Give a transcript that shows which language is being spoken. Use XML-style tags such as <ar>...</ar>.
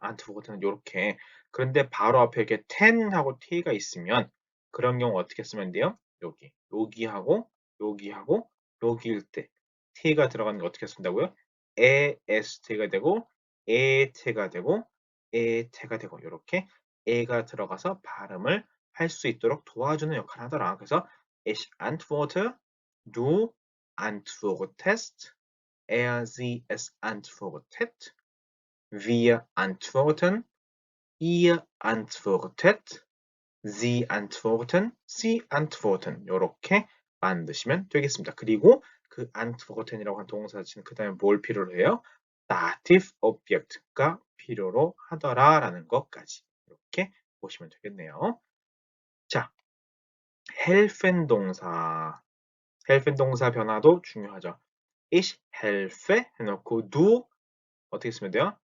<ko>antworten은 이렇게. 그런데 바로 앞에 이렇게 ten 하고 t가 있으면 그런 경우 어떻게 쓰면 돼요? 여기하고 여기하고 여기일 때 t가 들어가는 거 어떻게 쓴다고요? est가 되고 et가 되고 et가 되고 이렇게 e가 들어가서 발음을 할 수 있도록 도와주는 역할을 하더라. 그래서</ko> <de>ich antworte, du antwortest, sie, es antwortet, wir antworten, ihr antwortet, sie antworten, sie antworten</de> <ko>이렇게 만드시면 되겠습니다. 그리고 그 antworten이라고 한 동사는 그 다음에 뭘 필요로 해요? dative object가 필요로 하더라라는 것까지 이렇게 보시면 되겠네요. 자, helfen 동사. helfen 동사 변화도 중요하죠.</ko> <de>ich helfe</de> <ko>해놓고 du 어떻게 쓰면 돼요?</ko>